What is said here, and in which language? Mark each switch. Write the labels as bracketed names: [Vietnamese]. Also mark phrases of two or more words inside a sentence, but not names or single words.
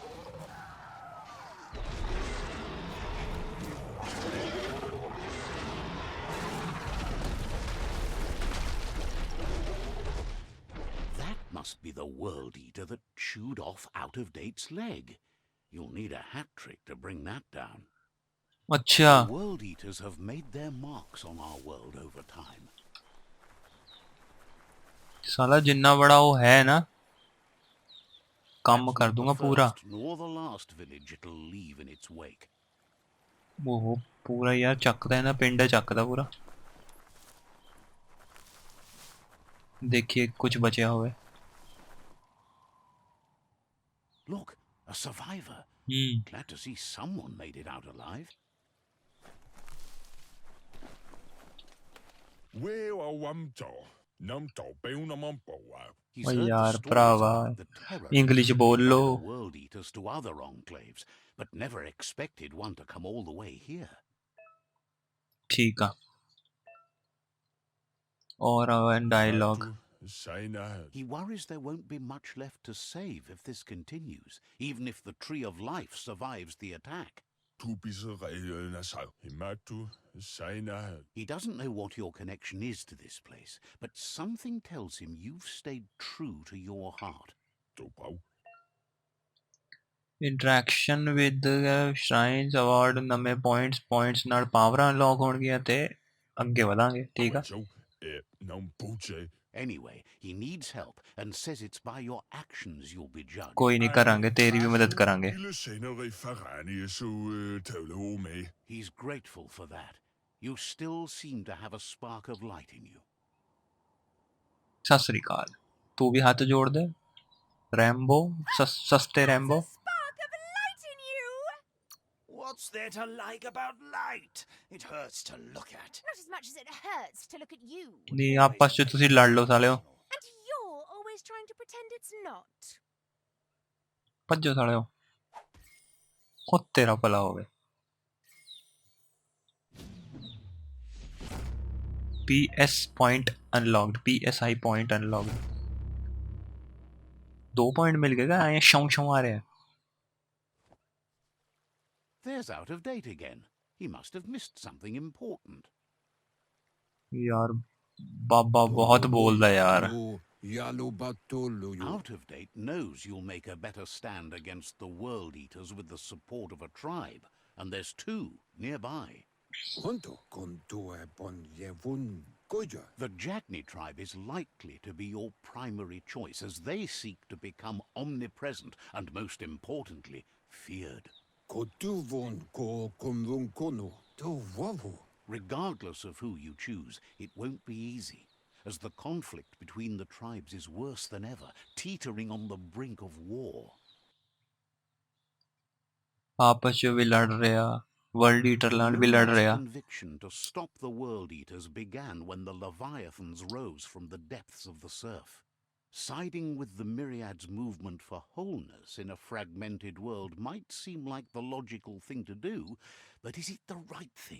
[English] That must be the World Eater that chewed off Out of Date's leg. You'll need a hat trick to bring that down. [Hindi] अच्छा [English] The World Eaters have made their marks on our world over time. [Hindi] साला जिन्ना बड़ा वो है ना काम कर दूंगा पूरा. [English] Nor the last village it'll leave in its wake. [Punjabi] ਉਹ ਪੂਰਾ ਯਾਰ ਚੱਕਦਾ ਹੈ ਨਾ ਪਿੰਡ ਚੱਕਦਾ ਪੂਰਾ. [Hindi] देखिए कुछ बचा हुआ है. [English] Look, a survivor. Glad to see someone made it out alive. [Punjabi] ਓ ਯਾਰ ਭਰਾਵਾ ਇੰਗਲਿਸ਼ ਬੋਲ ਲੋ. [English] World Eaters to other enclaves, but never expected one to come all the way here. [Hindi] ठीक है. और dialogue. [English] He worries there won't be much left to save if this continues, even if the Tree of Life survives the attack. He doesn't know what your connection is to this place, but something tells him you've stayed true to your heart. interaction with shrines award [Punjabi] ਨਵੇਂ ਪੁਆਇੰਟਸ ਨਾਲ ਪਾਵਰਾਂ ਅਨਲੌਕ ਹੋਣਗੀਆਂ ਤੇ ਅੱਗੇ ਵਧਾਂਗੇ ਠੀਕ ਆ [English] Anyway, he needs help and says it's by your actions you'll be judged. [Punjabi] ਕੋਈ ਨਹੀਂ ਕਰਾਂਗੇ ਤੇਰੀ ਵੀ ਮਦਦ ਕਰਾਂਗੇ [English] He's grateful for that. You still seem to have a spark of light in you. [Punjabi] ਸਤਿ ਸ੍ਰੀ ਅਕਾਲ ਤੂੰ ਵੀ ਹੱਥ ਜੋੜ ਦੇ ਰੈਂਬੋ ਸਸਤੇ ਰੈਂਬੋ [English] Spark of light in you! What's there to like about light? It hurts to look at. Not as much as it hurts to look at you. [Punjabi] ਨਹੀਂ ਆਪਸ ਚ ਤੁਸੀਂ ਲੜ ਲਓ ਸਾਲਿਓ [English] And you're always trying to pretend it's not. [Punjabi] ਭੱਜੋ ਸਾਲਿਓ ਉਹ ਤੇਰਾ ਭਲਾ ਹੋਵੇ [English] PS point unlocked PSI point unlocked [Hindi] 2 point मिल गए क्या शौं शौं आ रहे हैं [English] There's out of date again. He must have missed something important. [Punjabi] ਯਾਰ ਬਾਬਾ ਬਹੁਤ ਬੋਲਦਾ ਯਾਰ [English] Out of date knows you'll make a better stand against the world eaters with the support of a tribe, and there's 2 nearby. The Jagni tribe is likely to be your primary choice as they seek to become omnipresent and, most importantly, feared. Regardless of who you choose, it won't be easy, as the conflict between the tribes is worse than ever, teetering on the brink of war. [Hindi] आपस में भी लड़ रहे हैं वर्ल्ड ईटर लैंड भी लड़ रहे हैं [English] Conviction to stop the world eaters began when the Leviathans rose from the depths of the surf. Siding with the Myriad's movement for wholeness in a fragmented world might seem like the logical thing to do, but is it the right thing?